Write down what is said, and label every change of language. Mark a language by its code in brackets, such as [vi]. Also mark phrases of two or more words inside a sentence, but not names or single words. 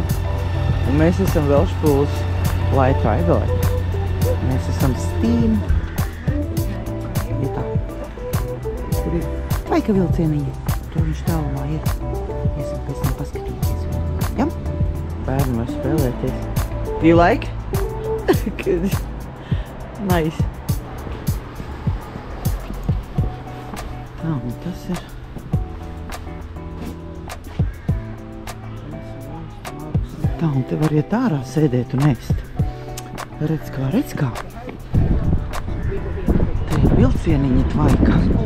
[lv] Un mēs esam vēl špūs Light Traveler. Mēs esam Steam. Ja tā. Tur ir laika vilcieniņi. Tur viņš tālumā ir. Iesim pēc tam paskatīties. Jā? Bērni var spēlēties. [en] Do you like? Good. Nice. [lv] Tā, un tas ir. Tā, un te var iet ārā sēdēt un ēst. Redz kā. Te ir vilcieniņi tvaika.